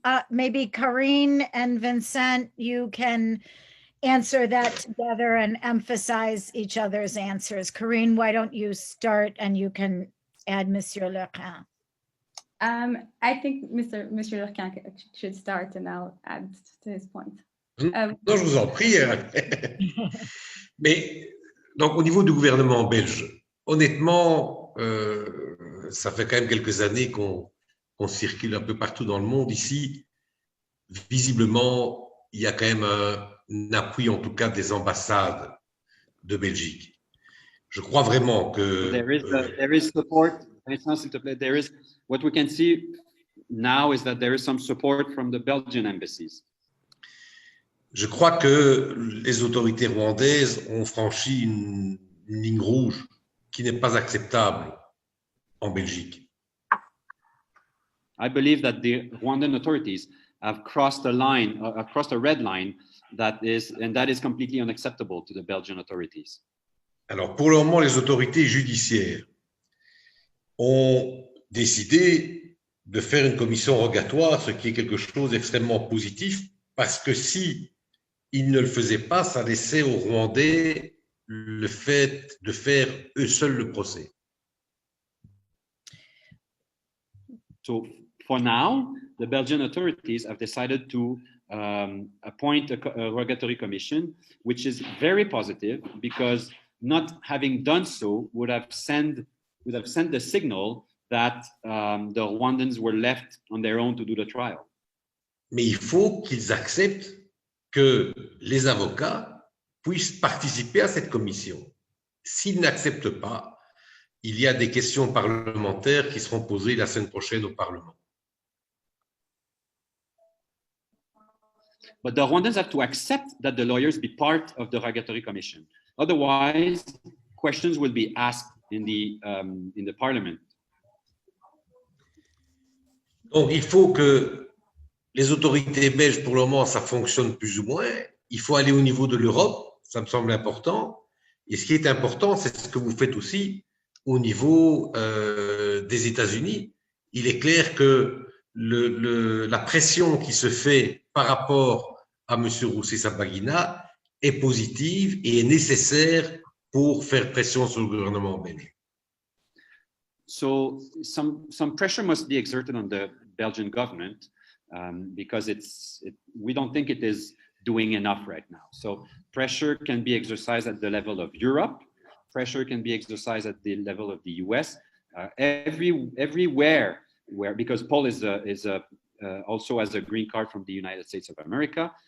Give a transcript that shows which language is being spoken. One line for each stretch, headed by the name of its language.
English: Maybe Karine and Vincent, you can answer that together and emphasize each other's answers. Karine, why don't you start and you can add Monsieur Lequin. I think Monsieur Lequin should start and I'll add to his point.
French: Non, je vous en prie. Mais donc, au niveau du gouvernement belge, honnêtement, ça fait quand même quelques années qu'on circule un peu partout dans le monde. Ici, visiblement, il y a quand même un appui, en tout cas, des ambassades de Belgique. Je crois vraiment que...
English: There is support. There is, what we can see now is that there is some support from the Belgian embassies.
French: Je crois que les autorités rwandaises ont franchi une ligne rouge qui n'est pas acceptable en Belgique.
English: I believe that the Rwandan authorities have crossed a line, across a red line, that is completely unacceptable to the Belgian authorities.
French: Alors, pour le moment, les autorités judiciaires ont décidé de faire une commission rogatoire, ce qui est quelque chose d'extrêmement positif, parce que si ils ne le faisaient pas, ça laissait aux Rwandais le fait de faire eux seuls le procès.
English: So, for now, the Belgian authorities have decided to appoint a rogatory commission, which is very positive because not having done so would have sent the signal that the Rwandans were left on their own to do the trial.
French: Mais il faut qu'ils acceptent que les avocats puissent participer à cette commission. S'ils n'acceptent pas, il y a des questions parlementaires qui seront posées la semaine prochaine au Parlement.
English: But the Rwandans have to accept that the lawyers be part of the rogatory commission. Otherwise, questions will be asked in the parliament.
French: Donc, il faut que les autorités belges, pour le moment, ça fonctionne plus ou moins. Il faut aller au niveau de l'Europe, ça me semble important. Et ce qui est important, c'est ce que vous faites aussi au niveau des États-Unis. Il est clair que la pression qui se fait par rapport à M. Rusesabagina est positive et est nécessaire pour faire pression sur le gouvernement belge.
English: So some pressure must be exerted on the Belgian government because we don't think it is doing enough right now. So pressure can be exercised at the level of Europe. Pressure can be exercised at the level of the US. Everywhere where, because Paul is also has a green card from the United States of America.